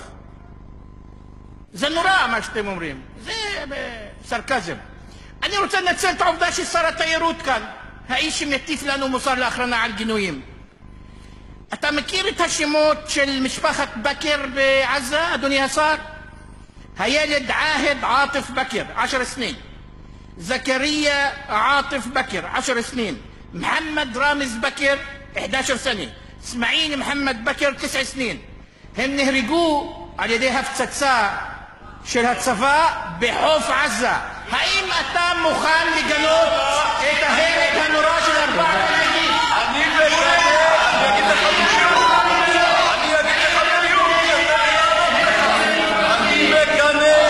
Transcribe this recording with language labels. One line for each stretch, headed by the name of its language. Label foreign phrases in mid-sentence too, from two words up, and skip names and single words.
Hebrew: זה נורא מה שאתם אומרים, זה סרקזם. אני רוצה לנצל את העובדה ששר התיירות כאן, האיש שמטיף לנו מוסר לאחרונה על גינויים. אתה מכיר את השמות של משפחת בכר בעזה, אדוני השר?
Arabic: הילד عاهد عاطف بكر 10 سنين, زكريا عاطف بكر 10 سنين, محمد رامز بكر 11 سنة, اسماعيل محمد بكر 9 سنين.
Hebrew: הם נהרגו על ידי הפצצה של הצבא בחוף עזה. האם אתה מוכן לגנות את ההרג הנורא של 4 ילדים? אני אגיד לך בדיוק. אני מגנה.